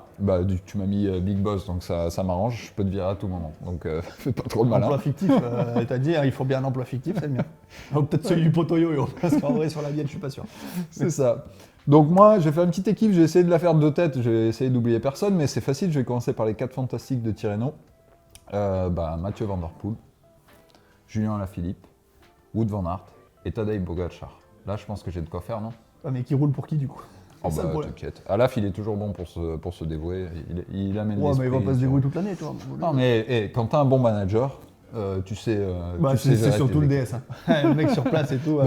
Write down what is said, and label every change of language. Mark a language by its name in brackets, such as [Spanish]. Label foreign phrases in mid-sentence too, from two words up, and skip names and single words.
[French] Bah, tu m'as mis Big Boss, donc ça m'arrange, je peux te virer à tout moment. Donc fais pas trop le vois. malin. Emploi fictif, t'as dit, hein, il faut bien un emploi fictif, c'est le mien. Ou peut-être celui du poteau yo-yo, parce qu'en vrai, sur la mienne, je suis pas sûr. C'est ça. Donc moi, je vais faire une petite équipe, j'ai essayé de la faire de tête, j'ai essayé d'oublier personne, mais c'est facile, je vais commencer par les 4 fantastiques de Tirreno. Mathieu Van Der Poel, Julien Alaphilippe, Wout van Aert et Tadej Pogacar. Là, je pense que j'ai de quoi faire, non? Ah, mais qui roule pour qui, du coup? Oh C'est ça, le bah problème. t'inquiète. Alaf, il est toujours bon pour se dévouer, il amène Ouais, mais il va l'esprit, pas se tu débrouiller vois. toute l'année, toi. Non mais quand t'as un bon manager, tu sais... Bah, tu sais c'est gérer surtout tes le équipes. DS. Hein. Le mec sur place et tout.